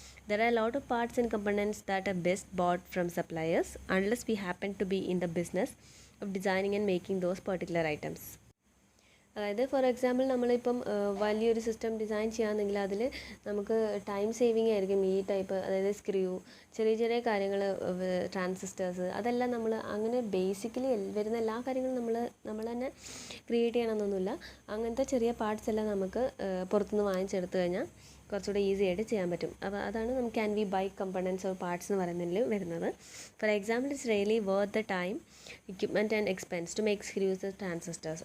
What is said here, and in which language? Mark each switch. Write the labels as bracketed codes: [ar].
[en] There are a lot of parts and components that are best bought from suppliers unless we happen to be in the business of designing and making those particular items. [ml] അതായത് for example നമ്മളിപ്പം വലിയൊരു system design ചെയ്യുകയാണെങ്കിൽ അതിൽ നമുക്ക് time saving ആയിരിക്കും ഈ type, അതായത് screw, ചെറിയ കാര്യങ്ങൾ, ട്രാൻസിസ്റ്റേഴ്സ്, അതെല്ലാം നമ്മൾ അങ്ങനെ ബേസിക്കലി വരുന്ന എല്ലാ കാര്യങ്ങളും നമ്മൾ തന്നെ ക്രിയേറ്റ് ചെയ്യണമെന്നൊന്നുമില്ല. അങ്ങനത്തെ ചെറിയ പാർട്സ് എല്ലാം നമുക്ക് പുറത്തുനിന്ന് വാങ്ങിച്ചെടുത്തു കഴിഞ്ഞാൽ കുറച്ചുകൂടെ ഈസി ആയിട്ട് ചെയ്യാൻ പറ്റും. അപ്പോൾ അതാണ് നമുക്ക് [en] can we buy components or parts [ml] എന്ന് പറയുന്നതിൽ വരുന്നത്. [en] For example, it's really worth the time, equipment and expense to make screws the transistors.